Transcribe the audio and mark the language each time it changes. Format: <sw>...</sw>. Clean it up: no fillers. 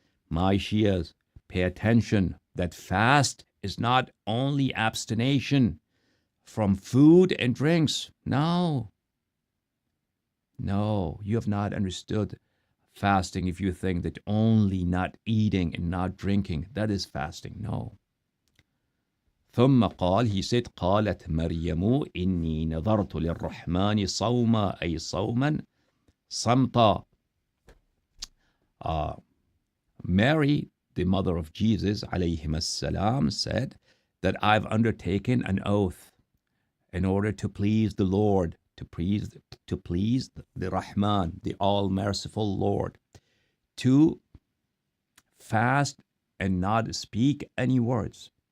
<en>My Shias, pay attention that fast is not only abstination from food and drinks. No, you have not understood fasting if you think that only not eating and not drinking, that is fasting. No.</en> <ar>ثم قال,</ar> <en>he said,</en> <ar>قالت مريم إني نذرت للرحمن صوما أي صوما صمتا.</ar> <en>Mary, the mother of Jesus, alayhim as-salam, said that I've undertaken an oath in order to please the Lord, to please the Rahman, the all-merciful Lord, to fast and not speak any words.</en>